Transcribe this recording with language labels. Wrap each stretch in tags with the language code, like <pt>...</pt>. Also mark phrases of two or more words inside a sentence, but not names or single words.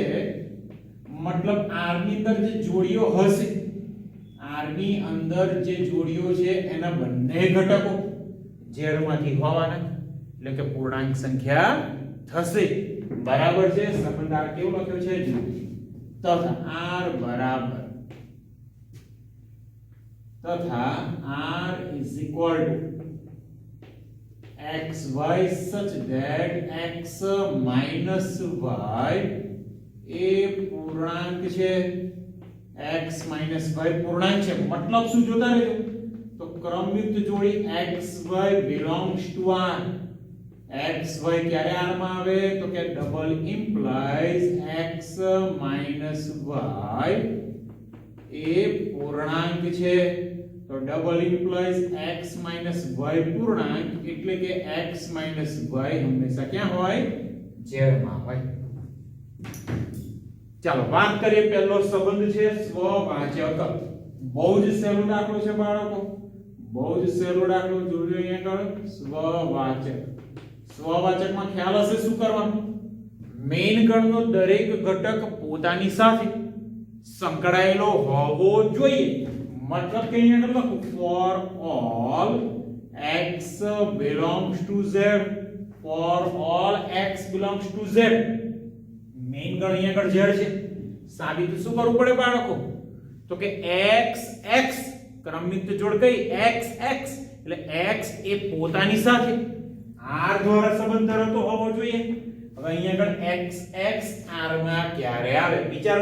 <gu>મતલબ r ની અંદર જે જોડીઓ હશે, r ની અંદર જે જોડીઓ છે એના બંને ઘટકો z માંથી હોવાના, એટલે કે પૂર્ણાંક સંખ્યા થશે. બરાબર છે. સંબંધ r કેવો લખ્યો છે? તથા r બરાબર</gu> <en>r is equal to xy such that x minus y</en> <gu>એ પૂર્ણાંક છે.</gu> <en>x minus y</en> <gu>પૂર્ણાંક છે. મતલબ શું જોતા રહેજો તો ક્રમયુક્ત જોડી</gu> <en>xy belongs to r.</en> <gu>xy ક્યારે r માં આવે તો કે</gu> <en>double implies x minus y</en> <gu>એ પૂર્ણાંક છે. તો</gu> <en>double implies x minus y</en> <gu>પૂર્ણાંક એટલે કે</gu> <en>x minus y</en> <gu>હંમેશા ક્યાં હોય? z માં હોય. ચાલો વાત કરીએ. પહેલો સંબંધ છે સ્વવાચક. બહુ જ સહેલો દાખલો છે બાળકો, બહુ જ સહેલો દાખલો. જોજો અહીંયા આગળ સ્વવાચક. સ્વવાચકમાં ખ્યાલ હશે શું કરવાનું? મેઈન ગણનો દરેક ઘટક પોતાની સાથે સંકળાયેલો હોવો જોઈએ. મતલબ કે અહીંયા આગળ લખું</gu> <en>for all x belongs to z. for all x belongs to z.</en> <gu>મેઈન ગણ અહીંયા આગળ z છે. સાબિત શું કરવું પડે બાળકો? તો કે x x ક્રમયુક્ત જોડ કઈ? x x એટલે x એ પોતાની સાથે r દ્વારા સંબંધ ધરાવતો હોવો જોઈએ. હવે અહીંયા આગળ x x r માં ક્યારે આવે? વિચારો.</gu>